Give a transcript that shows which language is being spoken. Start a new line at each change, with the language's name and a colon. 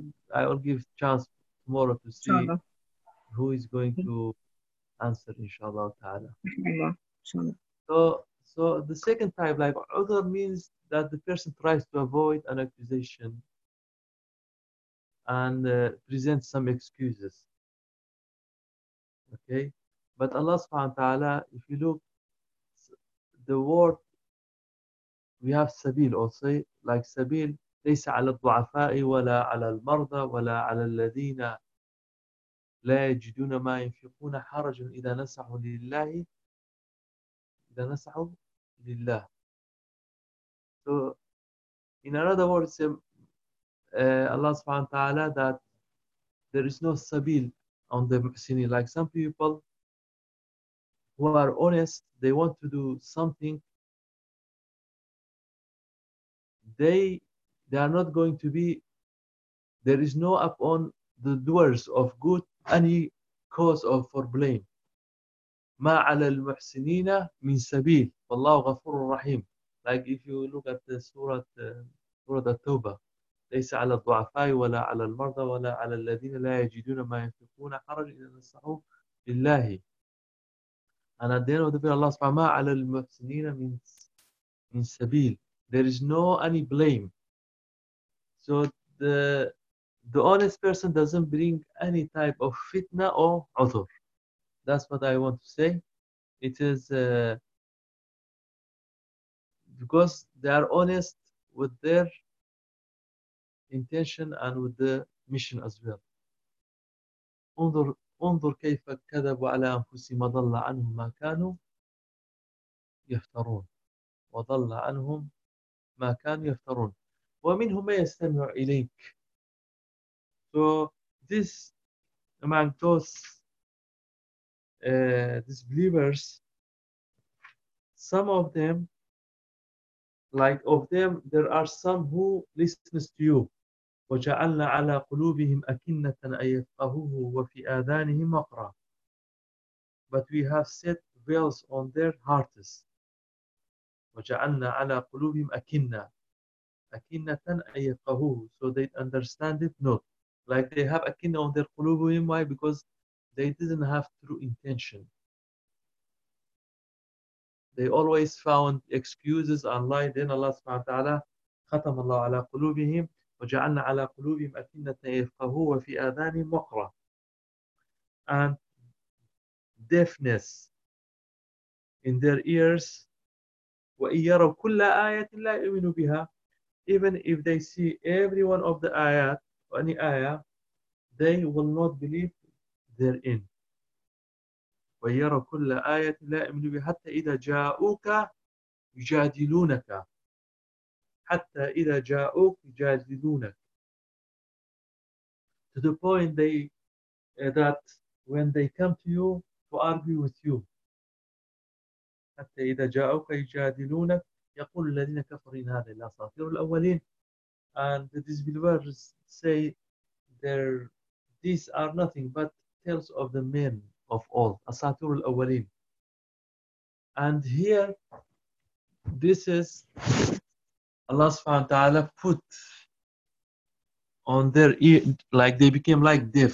English: I will give chance tomorrow to see inshallah who is going to answer, inshallah ta'ala. Inshallah. So the second type, like udhur, means that the person tries to avoid an accusation and presents some excuses. Okay? But Allah subhanahu wa ta'ala, if you look, the word, we have sabil also, like sabil,
Arabic: ليس على الضعفاء ولا على المرضى ولا على الذين لا يجدون ما ينفقون حرج إذا نصحوا لله. إذا نصحوا لله.
English: So in another word, Allah subhanahu wa ta'ala, that there is no sabil on the muhsini. Like some people who are honest, they want to do something, they are not going to be, there is no upon the doers of good any cause of for blame.
Arabic: مَا عَلَى الْمُحْسِنِينَ مِنْ سَبِيلٍ وَاللَّهُ غَفُورٌ رَحِيمٌ.
English: Like if you look at the Surah At-Tawbah,
Arabic: ليس على الضعفاء ولا على المرضى ولا على الذين لا يجدون ما ينفقون حرج إذا نصحوا لله.
English: And at the end of the day, Allah subhanahu wa ta'ala,
Arabic: عَلَى الْمُحْسِنِينَ مِنْ سَبِيلٍ.
English: There is no any blame. So the honest person doesn't bring any type of fitna or udhur. That's what I want to say. It is because they are honest with their intention and with the mission as well.
Arabic: انظر كيف كذبوا على أنفسهم وضل عنهم ما كانوا يفترون وضل عنهم ما كانوا يفترون ومنهم من يستمع إليك.
English: So this among those disbelievers, some of them, like of them, there are some who listens to you.
Arabic: وجعلنا على قلوبهم أكنة أن يفقهوه وفي آذانهم وقرا.
English: But we have set veils on their hearts.
Arabic: وجعلنا على قلوبهم أكنة. أكنة أن يفقهوه.
English: So they understand it not. Like they have أكنة on their قلوبهم. Why? Because they didn't have true intention. They always found excuses and lie. Then Allah subhanahu wa ta'ala
Arabic: ختم الله على قلوبهم. وجعلنا على قلوبهم أكنة يفقهوا وفي آذانهم وقرا.
English: And deafness in their ears.
Arabic: وإن يروا كل آية لا يؤمنوا بها.
English: Even if they see every one of the آيات, any آيه, they will not believe therein.
Arabic: وإن يروا كل آية لا يؤمنوا بها حتى إذا جاءوك يجادلونك. حتى إذا جاءوك يجادلونك.
English: To the point that when they come to you to argue with you.
Arabic: حتى إذا جاءوك يجادلونك يقول الذين كفروا إن هذا إلا أساطير الأولين.
English: And the disbelievers say these are nothing but tales of the men of old.
Arabic: أساطير الأولين.
English: And here this is Allah subhanahu wa ta'ala put on their ear, like they became like deaf.